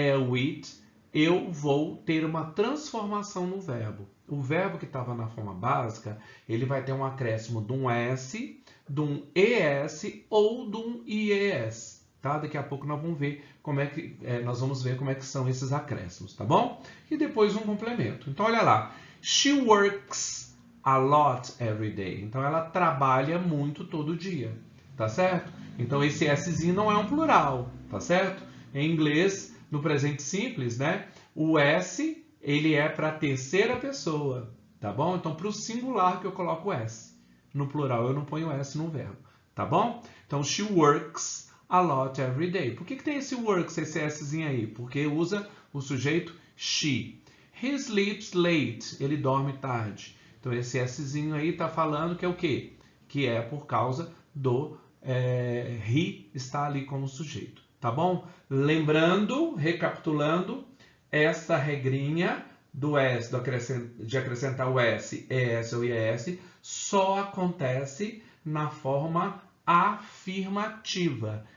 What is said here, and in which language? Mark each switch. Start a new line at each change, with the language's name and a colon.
Portuguese: With, eu vou ter uma transformação no verbo. O verbo que estava na forma básica, ele vai ter um acréscimo de um S, de um ES ou de um IES. Tá? Daqui a pouco nós vamos ver como é que são esses acréscimos, tá bom? E depois um complemento. Então olha lá,
English: she works a lot every day.
Portuguese: Então ela trabalha muito todo dia, tá certo? Então esse Szinho não é um plural, tá certo? Em inglês, no presente simples, né? O S ele é para a terceira pessoa, tá bom? Então para o singular que eu coloco o S. No plural eu não ponho S no verbo, tá bom?
English: Então she works a lot every day.
Portuguese: Por que tem esse works, esse Szinho aí? Porque usa o sujeito she.
English: He sleeps late.
Portuguese: Ele dorme tarde. Então esse Szinho aí está falando que é o quê? Que é por causa do he está ali como sujeito. Tá bom? Lembrando, recapitulando, essa regrinha do S, de acrescentar o S, ES ou IES, só acontece na forma afirmativa.